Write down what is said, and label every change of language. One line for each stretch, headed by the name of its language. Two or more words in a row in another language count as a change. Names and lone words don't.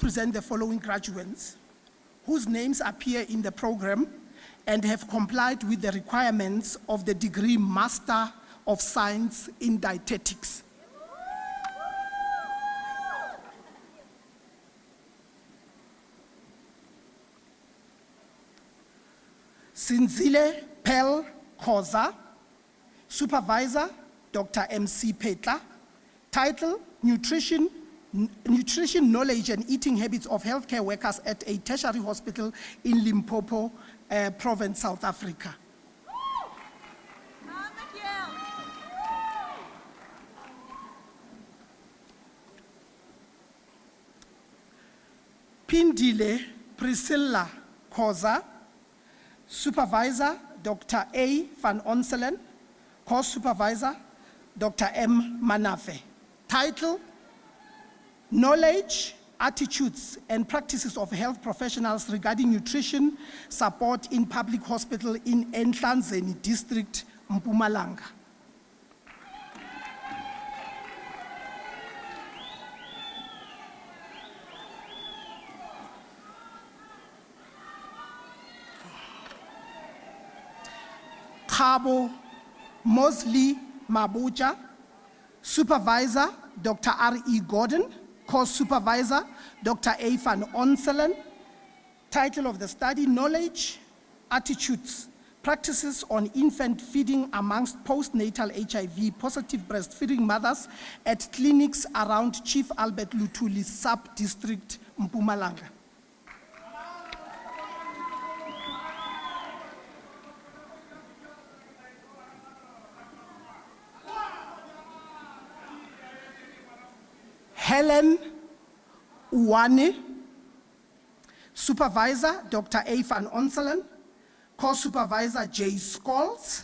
English: present the following graduates whose names appear in the program and have complied with the requirements of the degree Master of Science in Dietetics. Sinzile Pel Khoza, Supervisor, Dr. M.C. Petla. Title, Nutrition, Knowledge and Eating Habits of Healthcare Workers at a Tertiary Hospital in Limpopo Province, South Africa. Pindile Priscilla Khoza, Supervisor, Dr. A. van Onselen, Co-Supervisor, Dr. M. Manafe. Title, Knowledge, Attitudes, and Practices of Health Professionals Regarding Nutrition Support in Public Hospital in Nhlanzeni District, Mpumalanga. Khabo Mosley Mabuja, Supervisor, Dr. R.E. Gordon, Co-Supervisor, Dr. A. van Onselen. Title of the study, Knowledge, Attitudes, Practices on Infant Feeding amongst Postnatal HIV-Positive Breastfeeding Mothers at Clinics around Chief Albert Lutuli Sub-District, Mpumalanga. Helen Uwane, Supervisor, Dr. A. van Onselen, Co-Supervisor, J. Scholes.